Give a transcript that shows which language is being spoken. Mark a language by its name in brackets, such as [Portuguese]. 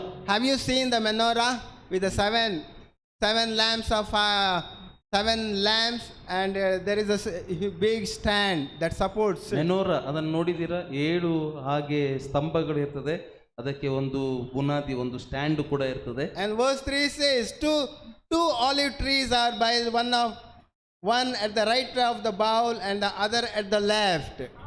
[English] Have you seen the menorah with the seven lamps of 7 lamps, and there is a big stand that supports it. [Kannada] ಮೆನೋರಾ ಅದನ್ನು ನೋಡಿದ್ದೀರಾ? 7 ಹಾಗೆ ಸ್ತಂಭಗಳು ಇರ್ತದೆ, ಅದಕ್ಕೆ ಒಂದು ಬುನಾದಿ, ಒಂದು ಸ್ಟ್ಯಾಂಡ್ ಕೂಡ ಇರ್ತದೆ. [English] And verse 3 says, two olive trees are by one at the right of the bowl and the other at the left.